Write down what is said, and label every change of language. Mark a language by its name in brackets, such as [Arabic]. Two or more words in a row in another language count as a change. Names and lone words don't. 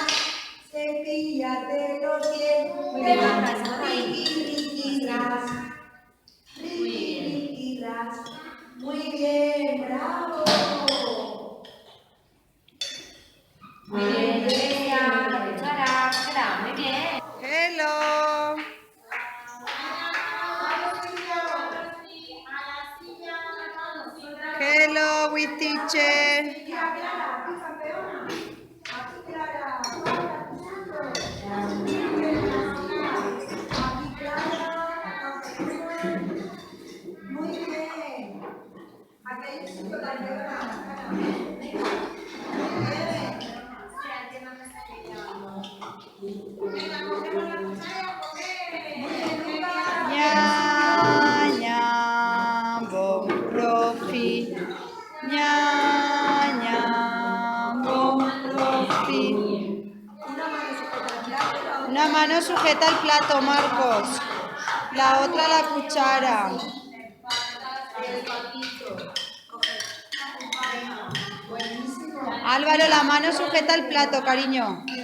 [Spanish] Cepíllate los dientes. Riqui, riqui, ras. Riqui, riqui, ras. Muy bien, bravo. Muy bien, Grecia. La cuchara, muy bien. [English] Hello. Hello, with teacher. [Spanish] Muy bien. Aquí hay un chico también. Ña, ña, bom, profi. Ña, ña, bom, profi. Una mano sujeta el plato, Marcos. La otra la cuchara. Álvaro, la mano sujeta el plato, cariño.